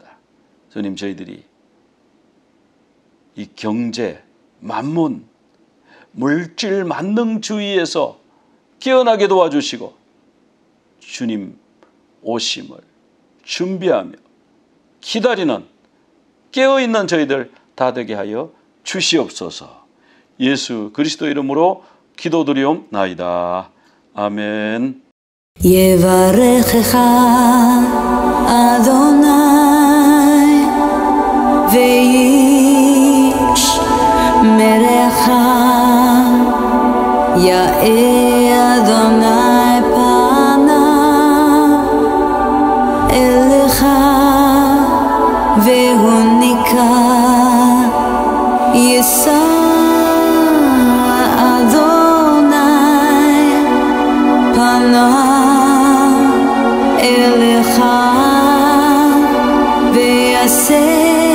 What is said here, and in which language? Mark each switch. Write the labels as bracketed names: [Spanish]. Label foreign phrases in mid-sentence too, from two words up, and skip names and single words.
[Korean] 주님, 저희들이 이 경제, 만문, 물질 만능주의에서 깨어나게 도와주시고 주님 오심을 준비하며 기다리는 깨어있는 저희들 다 되게 하여 주시옵소서. 예수 그리스도 이름으로 기도드리옵나이다. 아멘. [Hebrew] יברכך אדוני וישמרך, יאר אדוני פניו אליך והונקה, יישא אדוני פניו אליך ויעשה